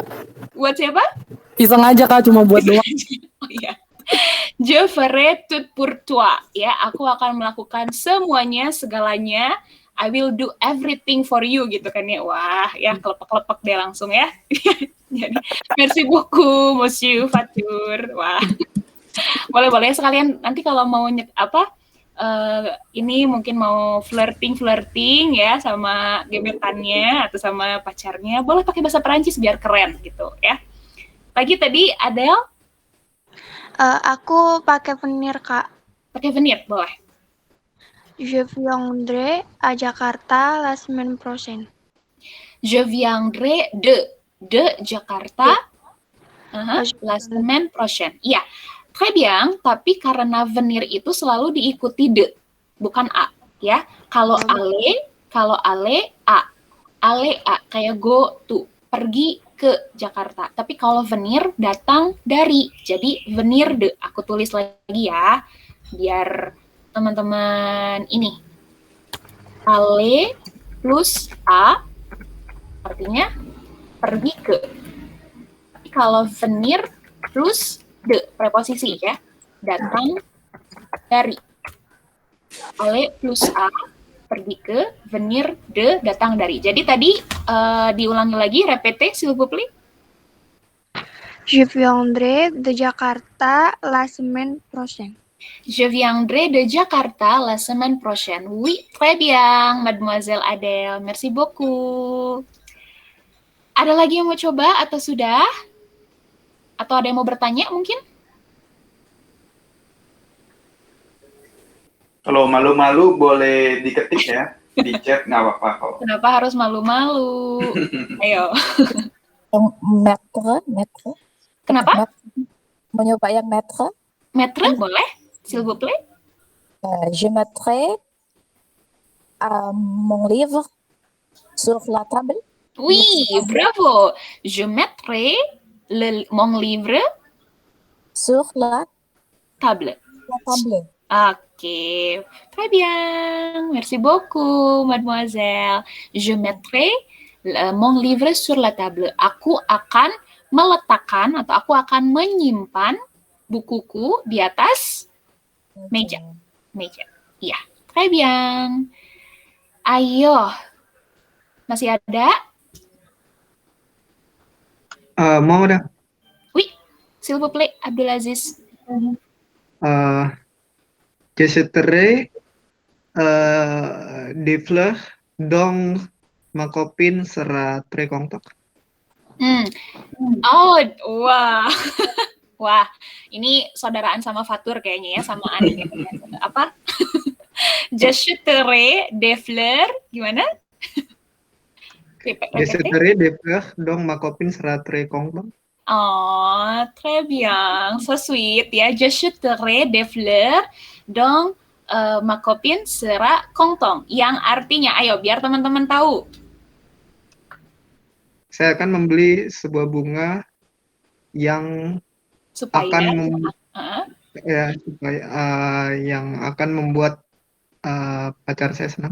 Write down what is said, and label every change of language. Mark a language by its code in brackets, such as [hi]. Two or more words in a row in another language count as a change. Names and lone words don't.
[id] Buat siapa? Pisang aja Kak, cuma buat doang. Oh iya. [fr] Je ferai tout pour toi. [id] Ya, aku akan melakukan semuanya, segalanya. [en] I will do everything for you [id] gitu kan ya. Wah, ya kelepek-kelepek deh langsung ya. Jadi, [fr] merci beaucoup, Monsieur Fatur. Wah. [id] Boleh sekalian nanti kalau mau ini mungkin mau flirting ya sama gebetannya atau sama pacarnya, boleh pakai bahasa Perancis biar keren gitu ya. Lagi tadi Adele? Aku pakai venir, Kak. Pakai venir, boleh. [fr] Je viendrai à Jakarta la semaine prochaine. Je viendrai de Jakarta la semaine prochaine. Iya, très bien, [id] tapi karena venir itu selalu diikuti de, bukan a, ya. Kalau ale a. Ale a, kayak [en] go to, [id] pergi ke Jakarta. Tapi kalau venir datang dari, jadi [fr] venir de. [id] Aku tulis lagi ya, biar teman-teman ini. Ale plus a artinya pergi ke. Tapi kalau [fr] venir plus de, [id] preposisi ya, datang dari. Ale plus a pergi ke, venir de, datang dari. Jadi tadi diulangi lagi, [fr] répétez s'il vous plaît. Je viendrai de Jakarta la semaine prochaine. Je viendrai de Jakarta la semaine prochaine. Oui, très bien, Mademoiselle Adele. Merci beaucoup. [id] Ada lagi yang mau coba atau sudah? Atau ada yang mau bertanya mungkin? Kalau malu-malu boleh diketik ya, di chat nggak apa-apa kok. Kenapa harus malu-malu? Ayo. Maître. Kenapa? Mau nyoba yang maître? [fr] Maître, [id] boleh? [fr] S'il vous plaît. Je mettrai mon livre sur la table. Oui, bravo. Je mettrai mon livre sur la table. La table. Ok, très bien. Merci beaucoup, mademoiselle. Je mettrai mon livre sur la table. [id] Aku akan meletakkan atau aku akan menyimpan bukuku di atas meja. Iya, [fr] très bien. [id] Ayo, masih ada? Mau dah. [fr] Oui, s'il vous plaît, Abdulaziz. J'achèterai des fleurs dont ma copine sera très contente. [id] Oh, wah. Wah, ini saudaraan sama Fatur kayaknya ya, sama Ani. Apa? [fr] J'achèterai des fleurs, gimana? J'achèterai des fleurs dont ma copine sera très contente. Oh, très bien. [en] So sweet [fr] ya. Je jeterai des fleurs donc ma copine sera contente. [id] Yang artinya, ayo biar teman-teman tahu. Saya akan membeli sebuah bunga yang Supaya akan Heeh. yang akan membuat pacar saya senang.